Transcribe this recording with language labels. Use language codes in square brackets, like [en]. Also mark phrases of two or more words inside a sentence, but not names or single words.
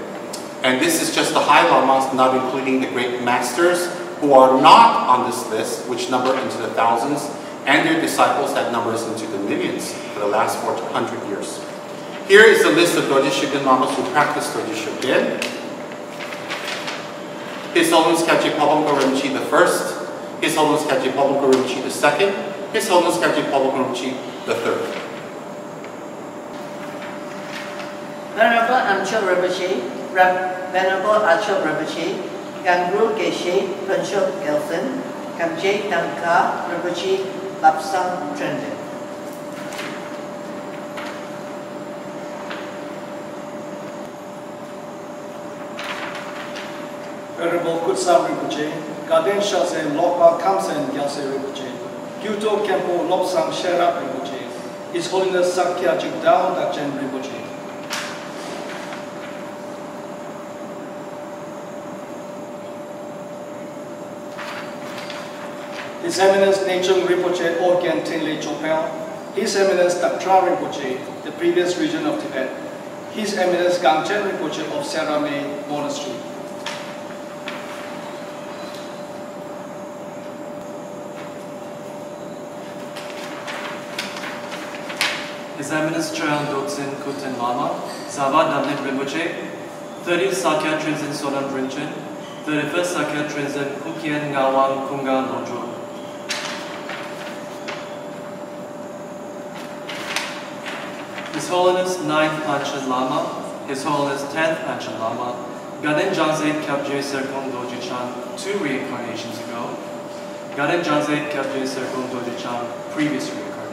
[en] And this is just the High Lamas, not including the great masters who are not on this list, which number into the thousands, and their disciples that numbers into the millions for the last 400 years. Here is the list of Dorje Shugden Lamas who practice Dorje Shugden. His Holiness Kyabje Pabongko Rinpoche the first, His Holiness Kyabje Pabongko Rinpoche the second, His Holiness Kyabje Pabongko Rinpoche the third. Venerable Amchok Rinpoche, Venerable Achok Rinpoche, Gangru Geshe Panchok Gelsen, Kyabje Tangka Rinpoche Lapsang Trenden. Venerable Kutsam Rinpoche, Gaden Shase Lokpa Kamsen Gyalse Rinpoche, Gyuto Kempo Lopsang Sherap Rinpoche, His Holiness Sakya Jigdao Dakchen Rinpoche. His Eminence Nechung Rinpoche Organ Tenle Chopel, His Eminence Daktra Rinpoche, the previous region of Tibet, His Eminence Gangchen Rinpoche of Serame Monastery. His Eminence Chögyal Doksin Kuten Lama, Zaba Damlin Rinpoche, 30th Sakya Trinzen Sonan Rinchen, 31st Sakya Trinzen Kukien Ngawang Kunga Lodro. His Holiness 9th Panchen Lama, His Holiness 10th Panchen Lama, Gaden Janze Kyabje Serkong Dorje Chan 2 reincarnations ago, Gaden Janze Kyabje Serkong Dorje Chan previous reincarnation.